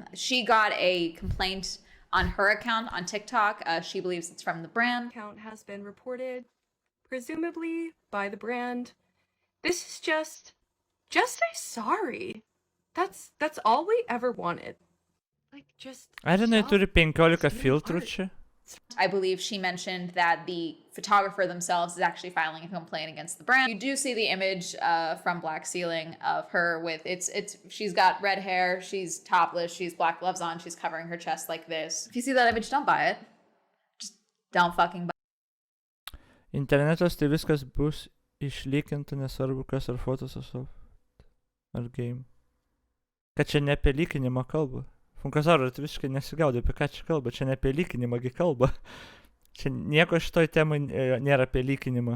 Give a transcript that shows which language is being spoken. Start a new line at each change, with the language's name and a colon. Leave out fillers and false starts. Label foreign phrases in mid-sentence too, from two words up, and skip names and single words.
English: She got a complaint on her account on TikTok. She believes it's from the brand. Account has been reported, presumably by the brand. This is just say sorry. That's all we ever wanted. Like, just I don't know,
Lithuanian: turi 15 filtrų art. čia.
English: I believe she mentioned that the photographer themselves is actually filing a complaint against the brand. You do see the image from Black Ceiling of her with she's got red hair, she's topless, she's black gloves on, she's covering her chest like this. If you see that image, don't buy it. Just don't fucking buy it.
Lithuanian: Internetas tai viskas bus išlykinta, nesvarbu kas ar fotos ar game. Kad čia ne apie lykinimą kalba. Funkazaro, tai visiškai nesigaudė, apie ką čia kalba. Čia ne apie lykinimą kalba. Čia nieko šitoj temai nėra apie lykinimą.